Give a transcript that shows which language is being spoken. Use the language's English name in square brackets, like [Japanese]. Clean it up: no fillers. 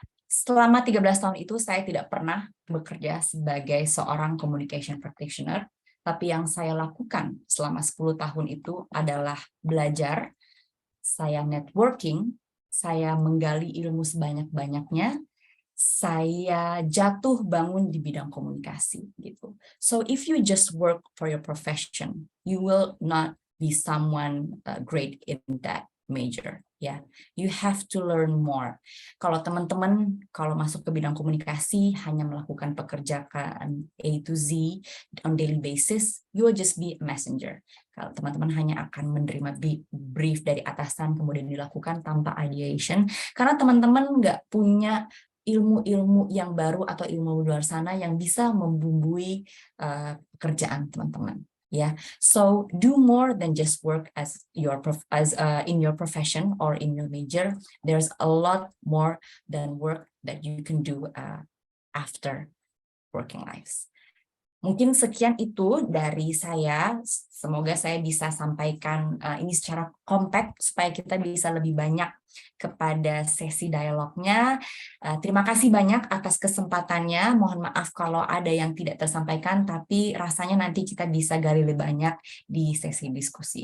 [Indonesian] Selama 13 tahun itu saya tidak pernah bekerja sebagai seorang communication practitioner, tapi yang saya lakukan selama 10 tahun itu adalah belajar, saya networking, saya menggali ilmu sebanyak-banyaknya, saya jatuh bangun di bidang komunikasi gitu. [English] So if you just work for your profession, you will not be someone great in that major. Ya, you have to learn more. [Indonesian] Kalau teman-teman kalau masuk ke bidang komunikasi hanya melakukan pekerjaan [English] A to Z on daily basis, you will just be a messenger. [Indonesian] Kalau teman-teman hanya akan menerima brief dari atasan kemudian dilakukan tanpa ideation, karena teman-teman nggak punya ilmu-ilmu yang baru atau ilmu luar sana yang bisa membumbui pekerjaan teman-teman. [English] Yeah, so do more than just work as in your profession or in your major. There's a lot more than work that you can do after working lives. [Indonesian] Mungkin sekian itu dari saya. Semoga saya bisa sampaikan ini secara compact supaya kita bisa lebih banyak kepada sesi dialognya. Terima kasih banyak atas kesempatannya. Mohon maaf kalau ada yang tidak tersampaikan, tapi rasanya nanti kita bisa gali lebih banyak di sesi diskusi.